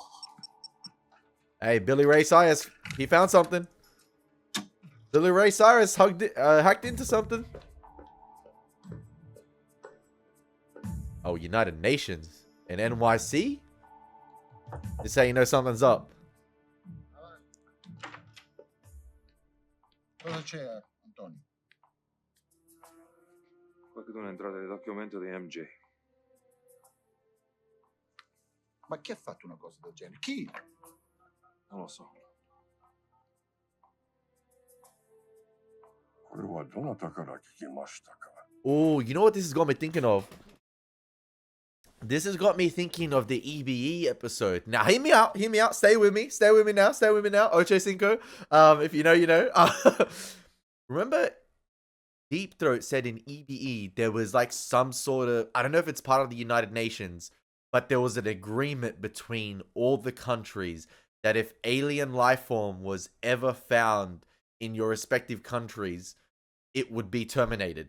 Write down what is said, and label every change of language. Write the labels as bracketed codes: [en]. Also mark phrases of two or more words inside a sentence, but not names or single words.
[en] Hey, Billy Ray Cyrus, he found something. Billy Ray Cyrus hacked into something. Oh, United Nations and NYC? Just say you know something's up. [it] Cosa c'è, Antonio? Qualcuno è entrato nel documento di MJ. Ma chi ha fatto una cosa del genere? Chi? Non lo so. [ja] これはどなたから聞きましたか？ [en] Oh, you know what this has got me thinking of? This has got me thinking of the EBE episode. Now, hear me out, stay with me now, Ocho Cinco. If you know, you know. Remember, Deep Throat said in EBE there was like some sort of, I don't know if it's part of the United Nations, but there was an agreement between all the countries that if alien life form was ever found in your respective countries, it would be terminated.